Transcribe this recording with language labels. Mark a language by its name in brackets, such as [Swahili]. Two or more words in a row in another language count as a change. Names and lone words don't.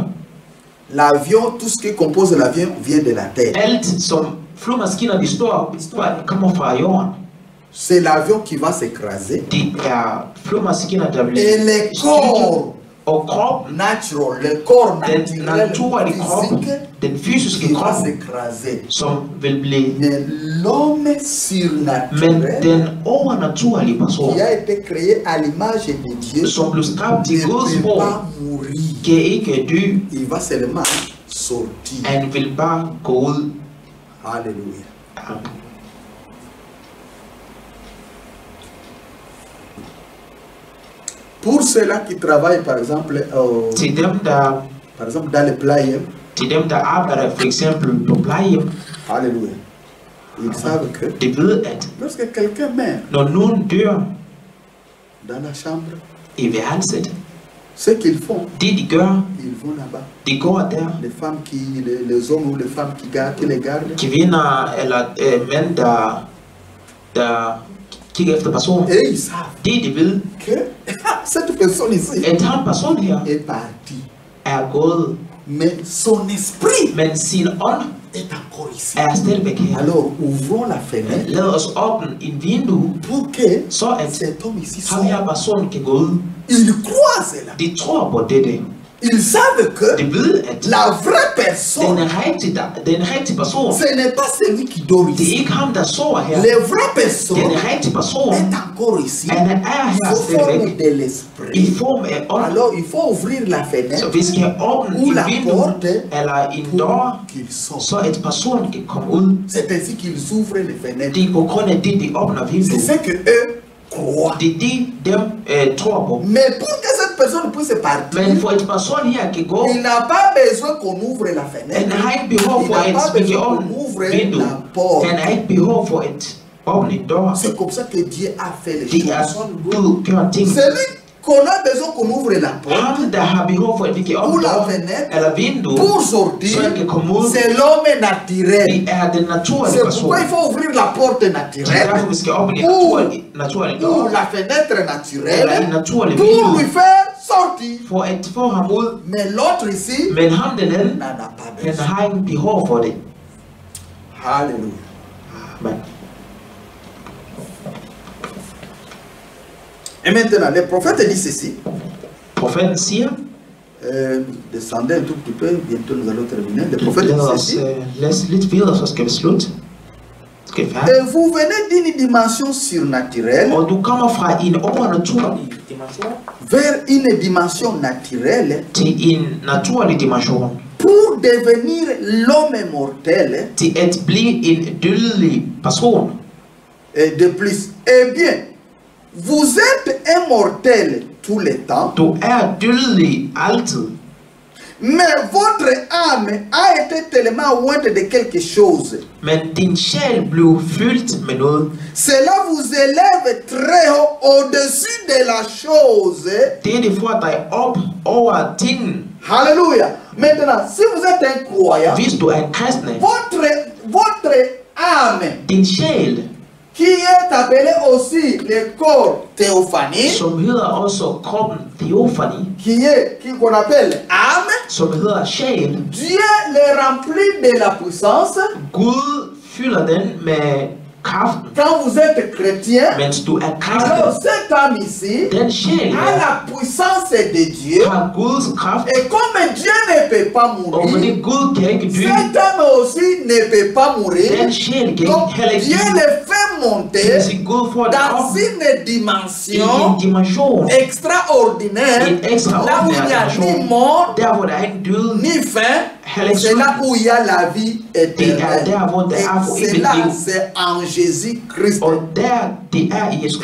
[French] l'avion, tout ce qui compose l'avion vient de la terre. [Danish] alt som flyvemaskiner består kommer fra jorden. [French] C'est l'avion qui va s'écraser [Danish] Det flyvemaskiner, der [French] et [Danish] bliver [French] le [Danish] styrtet, [French] corps [Danish] og kroppen, [French] natural, le corps [Danish] den [French] naturel [Danish] naturlige krop, [French] physique [Danish] den fysiske [French] qui va [Danish] krop, [French] s'écraser. [Danish] som vil blive, [French] Mais l'homme [Danish] men [French] surnaturel [Danish] den overnaturlige person, [French] qui a été créé à l'image de Dieu [Danish] som blev skabt til [French] ne [Danish] Guds [French] peut [Danish] sprog, [French] pas mourir. [Danish] kan ikke dø. [French] Il va seulement sortir. [Danish] Han vil bare gå ud. [French] Alléluia. [Danish] Amen. [French] Pour ceux-là qui travaillent, par exemple, [Danish] Til dem, der [French] dans les players, [Danish] arbejder for eksempel på plejehjem, [French] alléluia, ils savent que [Danish] de ved, at [French] lorsque quelqu'un meurt [Danish] når nogen dør [French] dans la chambre, [Danish] i værelset, [French] ce qu'ils font, [Danish] det de gør, [French] ils vont là-bas. [Danish] de går der, [French] Les femmes les hommes ou les femmes qui les gardent, [Danish] kvinder eller mænd, der kigger efter personen, [French] et ils savent [Danish] det de ved, [French] que cette personne ici [Danish] at han person her [French] est partie. [Danish] gået, [French] Mais son esprit [Danish] men sin ånd [French] est encore ici. [Danish] stadigvæk her. [French] Alors, ouvrons la fenêtre [Danish] Lad os åbne en vindue, [French] pour que [Danish] så at [French] cet homme ici [Danish] ham her [French] sorte. [Danish] person kan gå ud. [French] Ils croient cela. [Danish] De tror på dette. [French] Ils savent que [Danish] De ved, at [French] la vraie personne, [Danish] den rigtige person, [French] ce n'est pas celui qui dort [Danish] det er [French] ici. [Danish] ikke ham, der sover her. [French] La vraie personne [Danish] Den rigtige person, [French] est encore ici. [Danish] han her [French] Sous forme [Danish] stadigvæk [French] de [Danish] i [French] l'esprit. [Danish] form af ånd. [French] Alors, il faut ouvrir la [Danish] Så [French] fenêtre [Danish] vi skal åbne [French] ou [Danish] en [French] la [Danish] vindue [French] porte [Danish] eller en [French] pour [Danish] dør, [French] qu'il sorte. [Danish] så at personen kan komme ud. [French] C'est ainsi qu'ils ouvrent les fenêtres. [Danish] Det er på grund af det, de åbner [French] C'est [Danish] vinduet. [French] ce que eux croient. [Danish] Det er det, dem tror på. [French] Mais pour que cette personne puisse partir, [Danish] Men for at person her kan gå, [French] il n'a pas besoin qu'on ouvre la [Danish] han [French] fenêtre. [Danish] har ikke behov [French] Il [Danish] for [French] n'a [Danish] at [French] pas [Danish] vi kan [French] besoin qu'on [Danish] åbne [French] ouvre [Danish] vinduet. [French] la porte. [Danish] Han har ikke behov for at åbne en dør. [French] C'est comme ça que Dieu a fait les [Danish] Det er [French] choses. [Danish] Gud gør ting. [French] Celui qu'on a besoin qu'on ouvre la porte [Danish] Ham, der har behov for at vi kan [French] ou [Danish] åbne [French] la [Danish] dør [French] fenêtre [Danish] eller vindue, [French] pour [Danish] så [French] sortir, [Danish] han kan komme ud, [French] c'est l'homme naturel. [Danish] det er den naturlige [French] C'est [Danish] person. [French] pourquoi il faut ouvrir la porte [Danish] Det er derfor, [French] naturelle [Danish] vi skal åbne en [French] ou, [Danish] naturlig [French] ou [Danish] dør, [French] la fenêtre [Danish] eller en [French] naturelle [Danish] naturlig [French] pour lui [Danish] vindue, [French] faire sortir. [Danish] for at få ham ud. [French] Mais l'autre ici [Danish] Men ham den anden, [French] n'en a pas [Danish] han [French] besoin. [Danish] har ikke behov for det. [French] Alléluia. [Danish] Men [French] Et maintenant, le prophète dit ceci. [Danish] profeten siger, [French] Descendez un tout petit peu, bientôt nous allons terminer. Le prophète dit ceci. [Danish] så skal vi slutte. Skal vi færdig? [French] Et vous venez d'une dimension surnaturelle [Danish] Og du kommer fra en overnaturlig dimension [French] vers une dimension naturelle [Danish] til en naturlig dimension. [French] pour devenir l'homme mortel [Danish] Til at blive en dødelig person. [French] et de plus. Eh bien, vous êtes immortel tout le temps, [Danish] Du dødelig altid. [French] mais votre âme a été tellement ointe de quelque chose. [Danish] Men din sjæl blev fyldt med noget. [French] Cela vous élève très haut au-dessus de la chose. [Danish] Det får dig op over tingene. [French] Alléluia. Maintenant, si vous êtes un croyant, [Danish] Hvis du en kristne, [French] votre âme, [Danish] din sjæl, [French] qui est appelée aussi le corps théophanie, [Danish] som hedder også kroppen teofani, [French] qu'on appelle âme, [Danish] som hedder sjæl, [French] Dieu les remplit de la puissance. [Danish] Gud fylder den med kraften. [French] Quand vous êtes chrétien, [Danish] Mens du [French] alors [Danish] kristen, [French] cette âme ici [Danish] den sjæl [French] a la puissance de Dieu. [Danish] har Guds kraft. [French] Et comme Dieu ne peut pas [Danish] Og [French] mourir, [Danish] fordi Gud kan ikke dø, [French] cette âme aussi ne peut pas mourir. [Danish] den sjæl kan [French] Donc [Danish] heller ikke [French] Dieu [Danish] dø. [French] le fait [Danish] Det [French] monter [Danish] vil sige, Gud får det [French] dans [Danish] op [French] une [Danish] i en [French] dimension [Danish] dimension, [French] extraordinaire, [Danish] en [French] là où il [Danish] ekstraordinær [French] n'y a ni [Danish] dimension, [French] mort, [Danish] der hvor der er ikke død, [French] ni fin, [Danish] heller ikke [French] c'est là [Danish] sult. [French] où il y a la vie [Danish] Det er [French] éternelle. [Danish] der, hvor der er for [French] Et [Danish] evigt [French] cela, [Danish] liv. [French] c'est en Jésus-Christ. [Danish] Og det er i Jesus